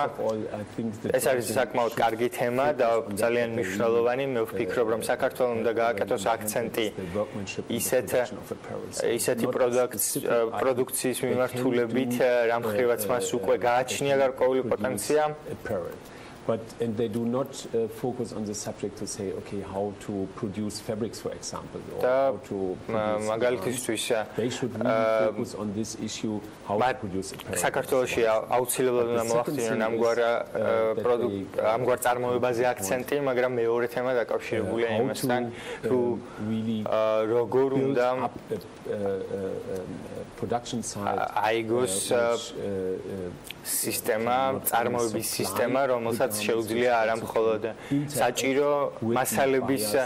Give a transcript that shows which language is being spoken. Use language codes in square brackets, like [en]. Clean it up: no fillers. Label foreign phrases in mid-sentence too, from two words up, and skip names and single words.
[ka] ეს არის საკმაოდ კარგი თემა და ძალიან მნიშვნელოვანი. მე ვფიქრობ, რომ საქართველოს უნდა გააკეთოს აქცენტი ისეთი პროდუქციის მიმართულებით, რამ ხრივაც მას უკვე გააჩნია გარკვეული პოტენცია. [en] And they do not focus on the subject to say, okay, how to produce fabrics, for example, or how to they should really focus on this issue, how to produce apparel. [ka] საქართველოში აუცილებლად უნდა მოახდინონ ამგვარ წარმოებაზე აქცენტი, მაგრამ მეორე თემა დაკავშირებულია იმასთან, რომ როგორ უნდა [en] production side [ka] აიგოს სისტემა, წარმოების სისტემა, რომელსაც შეუძლია არა მხოლოდ საჭირო მასალების